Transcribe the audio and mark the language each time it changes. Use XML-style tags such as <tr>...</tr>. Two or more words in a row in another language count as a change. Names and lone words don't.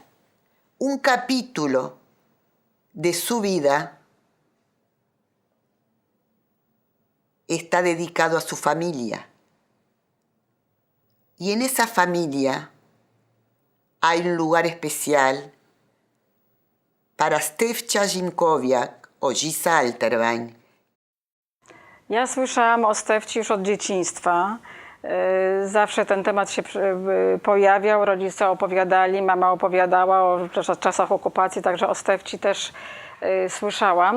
<es>Un capítulo de su vida está dedicado a su familia. Y en esa familia hay un lugar especial para Stefcia Zimkowiak o Gisa Alterwein.</es> <pl>Ja słyszałam o Stefci już od dzieciństwa. Zawsze ten temat się pojawiał, rodzice opowiadali, mama opowiadała o czasach okupacji, także o Stefci też słyszałam.</pl>